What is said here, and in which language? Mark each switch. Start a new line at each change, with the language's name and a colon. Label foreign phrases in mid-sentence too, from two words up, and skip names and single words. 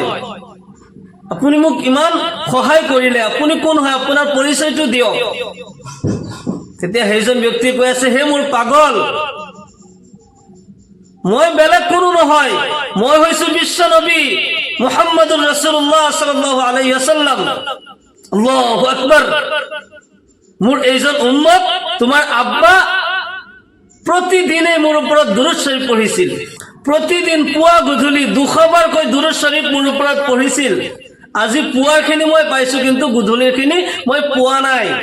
Assamese: আপুনি মোক ইমান সহায় কৰিলে, আপুনি কোন হয়? আপোনাৰ পৰিচয়টো দিয়ক। তেতিয়া সেইজন ব্যক্তি কৈ আছে, হে মোৰ পাগল, মই বেলেগ কোনো নহয়, মই হৈছো বিশ্ব নবী
Arabic: محمد رسول الله صلى الله عليه وسلم. الله أكبر.
Assamese: মোৰ এইজন উম্মত, তোমাৰ আব্বা প্ৰতিদিনে মোৰ ওপৰত দুৰুদ শৰীফ পঢ়িছিল, প্ৰতিদিন পুৱা গধূলি 200 বাৰকৈ দুৰুদ শৰীফ মোৰ ওপৰত পঢ়িছিল। আজি পুৱাৰখিনি মই পাইছো, কিন্তু গধূলিৰখিনি মই পোৱা নাই।